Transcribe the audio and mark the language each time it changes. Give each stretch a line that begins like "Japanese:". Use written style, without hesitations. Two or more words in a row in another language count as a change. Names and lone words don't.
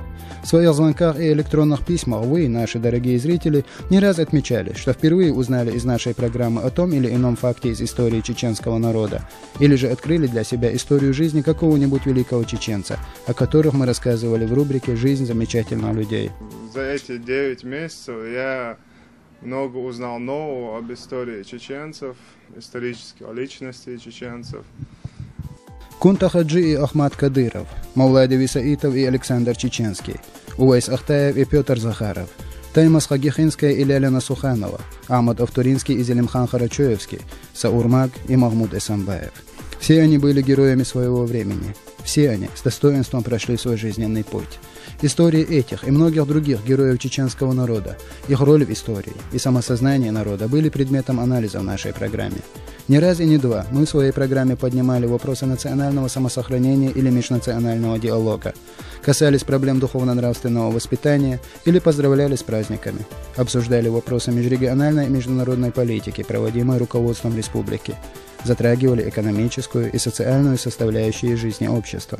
Russian: В своих звонках и электронных письмах вы, наши дорогие зрители, не раз отмечали, что впервые узнали из нашей программы о том или ином факте из истории чеченского народа, или же открыли для себя историю жизни какого-нибудь великого чеченца, о которых мы рассказывали в рубрике «Жизнь замечательных людей». За эти 9 месяцев я много узнал нового об истории чеченцев, исторических личностей чеченцев. Кунта Хаджи и Ахмад Кадыров, Мавлай Девисаитов и Александр Чеченский, Увайс Ахтаев и Петр Захаров, Таймас Хагихинская и Лялина Суханова, Ахмад Автуринский и Зелимхан Харачоевский, Саурмаг и Махмуд Эсамбаев. Все они были героями своего времени. Все они с достоинством прошли свой жизненный путь. Истории этих и многих других героев чеченского народа, их роль в истории и самосознание народа были предметом анализа в нашей программе. Не раз и не два мы в своей программе поднимали вопросы национального самосохранения или межнационального диалога, касались проблем духовно-нравственного воспитания или поздравляли с праздниками, обсуждали вопросы межрегиональной и международной политики, проводимой руководством республики, затрагивали экономическую и социальную составляющие жизни общества.